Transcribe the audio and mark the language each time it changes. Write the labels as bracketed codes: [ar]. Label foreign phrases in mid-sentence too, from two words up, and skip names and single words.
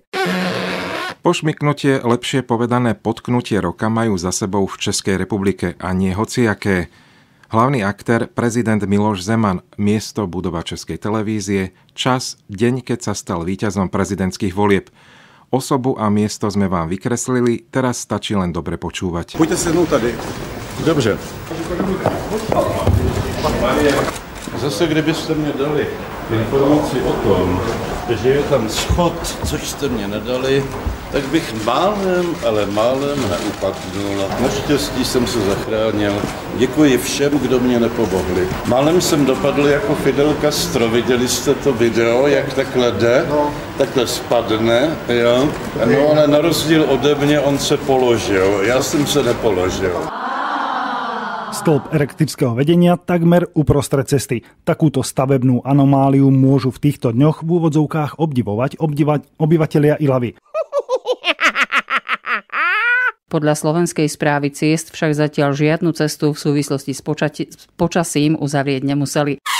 [sk] Pošmyknutie, lepšie povedané potknutie roka majú za sebou v Českej republike a nie hociaké. Hlavný aktér, prezident Miloš Zeman, miesto budova Českej televízie, čas, deň, keď sa stal víťazom prezidentských volieb. Osobu a miesto sme vám vykreslili, teraz stačí len dobre počúvať. [cs] Pojďte sednout tady. Dobře. Zase, kdybyste mě dali informaci o tom, že je tam schod, což jste mě nedali, tak bych málem neupadnul. Naštěstí jsem se zachránil. Děkuji všem, kdo mě nepomohli. Málem jsem dopadl jako Fidel Castro. Viděli jste to video, jak takhle jde? Takhle spadne, jo? No ale na rozdíl ode mě on se položil. Já jsem se nepoložil. [sk] Stĺp elektrického vedenia takmer uprostred cesty. Takúto stavebnú anomáliu môžu v týchto dňoch v úvodzovkách obdivovať obyvatelia Ilavy. Podľa Slovenskej správy ciest však zatiaľ žiadnu cestu v súvislosti s počasím uzavrieť nemuseli.